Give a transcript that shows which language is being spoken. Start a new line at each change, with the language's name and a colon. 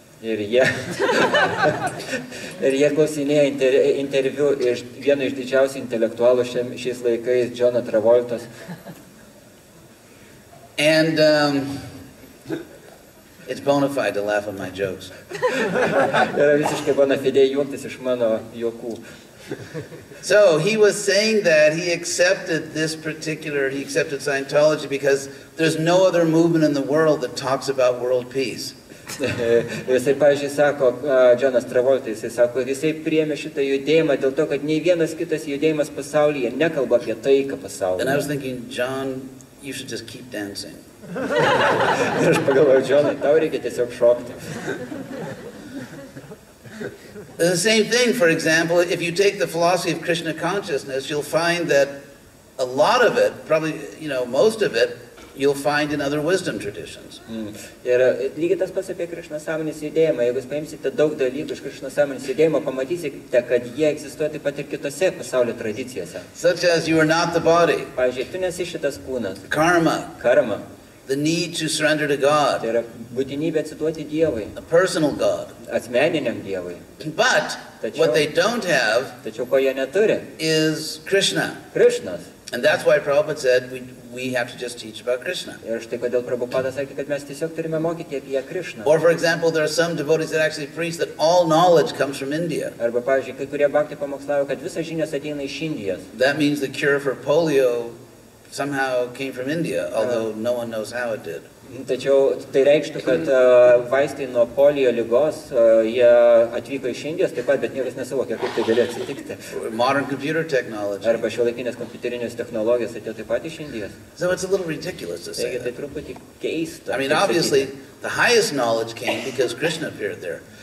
Lithuanian: Ir jie klausinėja interviu iš vieno iš didžiausių intelektualų šiais laikais, Johno Travoltos.
English: And it's bona fide to laugh at my jokes.
Lithuanian: Yra visiškai bona fide juoktis iš mano juokų.
English: So he was saying that he accepted Scientology because there's no other movement in the world that talks about world peace.
Lithuanian: Jisai, pavyzdžiui, sako, Johnas Travolta, jisai sako, jisai priėmė šitą judėjimą dėl to, kad nei vienas kitas judėjimas pasaulyje nekalba apie taiką pasaulyje.
English: And I was thinking, John, you should just keep dancing.
Lithuanian: Ir aš pagalvojau, Johnai, tau reikia tiesiog šokti.
English: The same thing, for example, if you take the philosophy of Krishna consciousness, you'll find that a lot of it, probably, most of it, you'll find in other wisdom traditions.
Lithuanian: Ir lygiai tas pats apie Krišnos sąmonės judėjimą. Jeigu jūs paimsite daug dalykų iš Krišnos sąmonės judėjimo, pamatysite, kad jie egzistuoja taip pat ir kitose pasaulio tradicijose.
English: Such as you are not the body.
Lithuanian: Pavyzdžiui, tu nesi šitas kūnas.
English: Karma.
Lithuanian: Karma.
English: The need to surrender to God.
Lithuanian: Tai yra būtinybė atsiduoti Dievui.
English: A personal God.
Lithuanian: Asmeniniam Dievui.
English: But what they don't have
Lithuanian: tačiau ko jie neturi
English: is Krishna.
Lithuanian: Krishnas.
English: And that's why Prabhupada said we have to just teach about Krishna.
Lithuanian: Ir štai kodėl Prabhupada sakė, kad mes tiesiog turime mokyti apie Krishną.
English: Or for example, there are some devotees that actually preach that all knowledge comes from India.
Lithuanian: Arba, pavyzdžiui, kai kurie bhakti pamokslavo, kad visas žinios ateina iš Indijos.
English: That means the cure for polio somehow came from India, although no one knows how it did.
Lithuanian: Tačiau tai reikštų, kad vaistai nuo polio ligos, jie atvyko iš Indijos taip pat, bet niekas nesuvokia, kaip tai galėjo atsitikti.
English: Modern computer technology.
Lithuanian: Arba šiuolaikinės kompiuterinės technologijos atėjo taip pat iš Indijos.
English: So it's a little ridiculous to say
Lithuanian: Taigi tai
English: that.
Lithuanian: truputį keista.
English: I mean, obviously, the highest knowledge came because Krishna appeared there.